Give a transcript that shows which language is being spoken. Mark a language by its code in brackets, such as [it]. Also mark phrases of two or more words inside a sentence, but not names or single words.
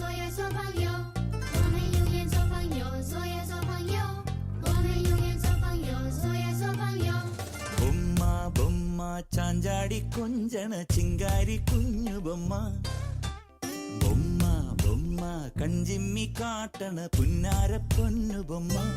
[zh] 做朋友，我们永远做朋友，做呀做朋友，我们永远做朋友，做呀做朋友。 [ml] ബൊമ്മ ബൊമ്മ ചാഞ്ചാടി കൊഞ്ചണ ചിങ്കാരി കുഞ്ഞു ബൊമ്മ ബൊമ്മ ബൊമ്മ കഞ്ചിമ്മി കാട്ടണ പുന്നാര പൊന്നു ബൊമ്മ